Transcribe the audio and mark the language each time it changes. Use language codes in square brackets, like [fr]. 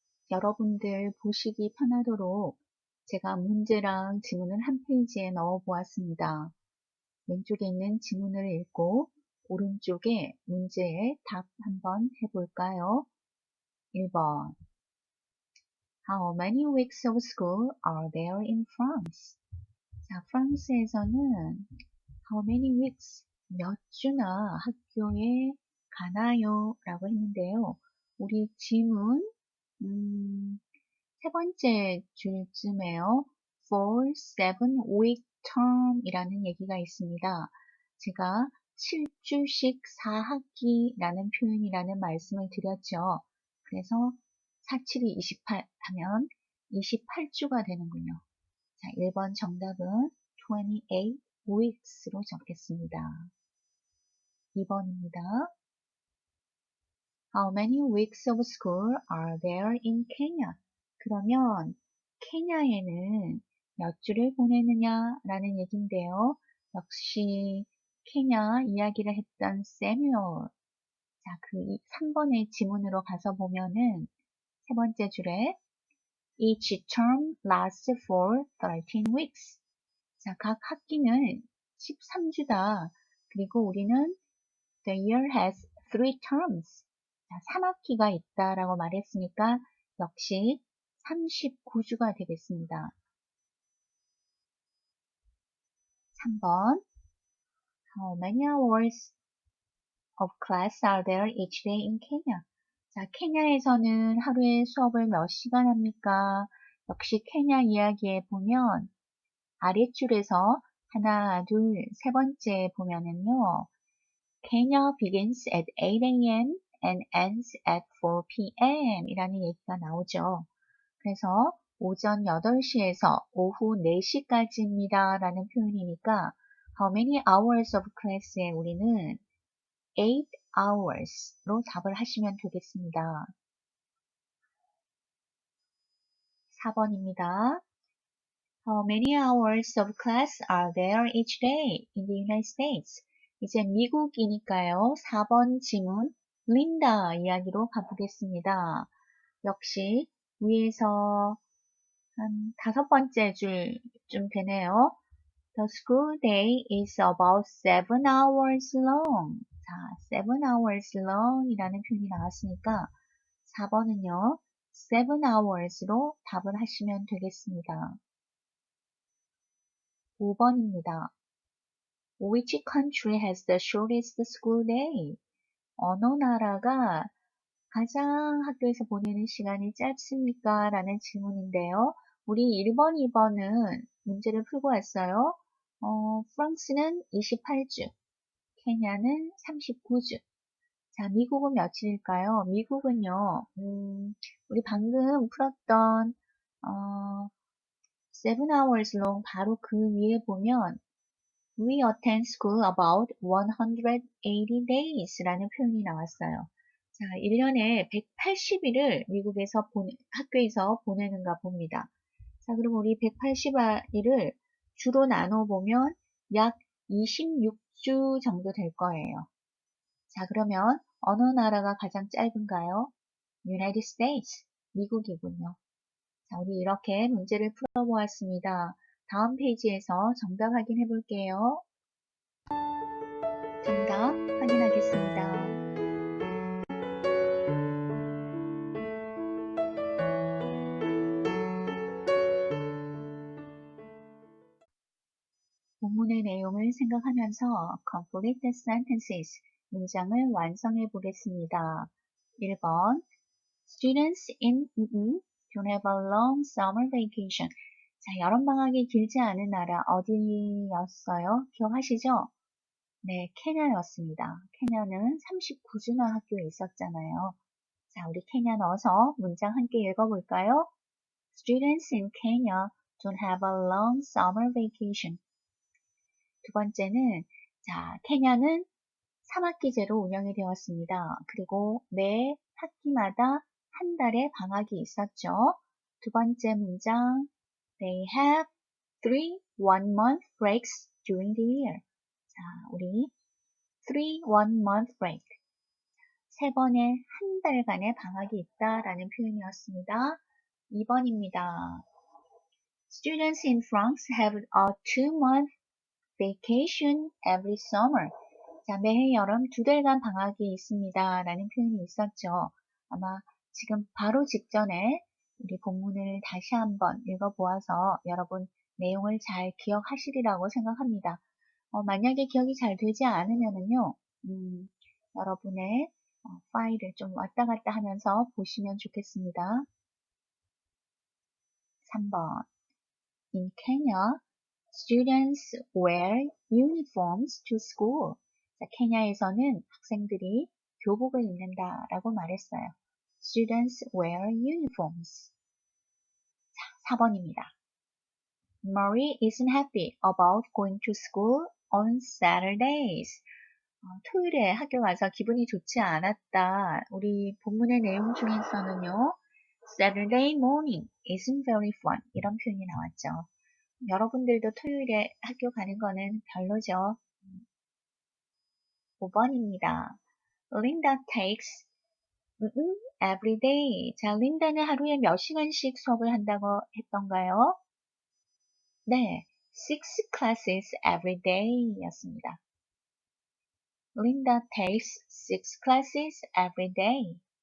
[ko] 여러분들 보시기 편하도록 제가 문제랑 지문을 한 페이지에 넣어 보았습니다. 왼쪽에 있는 지문을 읽고 오른쪽에 문제의 답 한번 해볼까요? 1번. [en] How many weeks of school are there in France? [ko] 자, 프랑스에서는 [en] how many weeks, [ko] 몇 주나 학교에 가나요? 라고 했는데요. 우리 지문, 세 번째 줄쯤에요. [en] For 7-week term [ko] 이라는 얘기가 있습니다. 제가 7주씩 4학기라는 표현이라는 말씀을 드렸죠. 그래서 4, 7이 28 하면 28주가 되는군요. 자, 1번 정답은 28 weeks로 적겠습니다. 2번입니다. [en] How many weeks of school are there in Kenya? [ko] 그러면 케냐에는 몇 주를 보내느냐라는 얘기인데요. 역시 케냐 이야기를 했던 세뮤얼. 자, 그 3번의 지문으로 가서 보면은 세 번째 줄에 [en] Each term lasts for 13 weeks. [ko] 자, 각 학기는 13주다. 그리고 우리는 [en] The year has 3 terms. [ko] 자, 3학기가 있다라고 말했으니까 역시 39주가 되겠습니다. 3번. [en] How many hours of class are there each day in Kenya? [ko] 자, 케냐에서는 하루에 수업을 몇 시간 합니까? 역시 케냐 이야기에 보면 아랫줄에서 하나, 둘, 세 번째 보면은요. [en] Kenya begins at 8 a.m. and ends at 4 p.m. [ko] 이라는 얘기가 나오죠. 그래서 오전 8시에서 오후 4시까지입니다. 라는 표현이니까 [en] how many hours of class [ko] 에 우리는 8 hours로 답을 하시면 되겠습니다. 4번입니다. [en] How many hours of class are there each day in the United States? [ko] 이제 미국이니까요. 4번 지문 린다 이야기로 가보겠습니다. 역시 위에서 한 5번째 줄쯤 되네요. [en] The school day is about 7 hours long. [ko] 자, [en] 7 hours long [ko] 이라는 표현이 나왔으니까 4번은요. 7 hours로 답을 하시면 되겠습니다. 5번입니다. [en] Which country has the shortest school day? [ko] 어느 나라가 가장 학교에서 보내는 시간이 짧습니까? 라는 질문인데요. 우리 1번, 2번은 문제를 풀고 왔어요. 프랑스는 28주, 케냐는 39주. 자, 미국은 며칠일까요? 미국은요, 우리 방금 풀었던, 7 hours long 바로 그 위에 보면 [en] We attend school about 180 days [ko] 라는 표현이 나왔어요. 자, 1년에 180일을 미국에서 학교에서 보내는가 봅니다. 자, 그럼 우리 180일을 주로 나눠보면 약 26주 정도 될 거예요. 자, 그러면 어느 나라가 가장 짧은가요? United States, 미국이군요. 자, 우리 이렇게 문제를 풀어보았습니다. 다음 페이지에서 정답 확인해 볼게요. 정답 확인하겠습니다. 본문의 내용을 생각하면서 [en] complete the sentences, [ko] 문장을 완성해 보겠습니다. [en] 1번 Students in don't have a long summer vacation. [ko] 자, 여름방학이 길지 않은 나라 어디였어요? 기억하시죠? 네, 케냐였습니다. 케냐는 39주나 학교에 있었잖아요. 자, 우리 케냐 넣어서 문장 함께 읽어볼까요? [en] Students in Kenya don't have a long summer vacation. [ko] 두 번째는, 자, 케냐는 3학기제로 운영이 되었습니다. 그리고 매 학기마다 한 달의 방학이 있었죠. 두 번째 문장, [en] They have 3 one-month breaks during the year. [ko] 자, 우리 [en] 3 one-month break. [ko] 세 번의 한 달간의 방학이 있다라는 표현이었습니다. 2번입니다. [en] Students in France have a 2-month vacation every summer. [ko] 자, 매해 여름 2달간 방학이 있습니다. 라는 표현이 있었죠. 아마 지금 바로 직전에 우리 본문을 다시 한번 읽어보아서 여러분 내용을 잘 기억하시리라고 생각합니다. 만약에 기억이 잘 되지 않으면은요, 여러분의 파일을 좀 왔다 갔다 하면서 보시면 좋겠습니다. 3번. [en] In Kenya, students wear uniforms to school. [ko] 자, 케냐에서는 학생들이 교복을 입는다라고 말했어요. [en] Students wear uniforms. [ko] 자, 4번입니다. [en] Marie isn't happy about going to school on Saturdays. [ko] 토요일에 학교 가서 기분이 좋지 않았다. 우리 본문의 내용 중에서는요. [en] Saturday morning isn't very fun. [ko] 이런 표현이 나왔죠. 여러분들도 토요일에 학교 가는 거는 별로죠. 5번입니다. [en] Linda takes every day. [ko] 자, 린다는 하루에 몇 시간씩 수업을 한다고 했던가요? 네, [en] 6 classes every day [ko] 였습니다. [en] Linda takes 6 classes every day.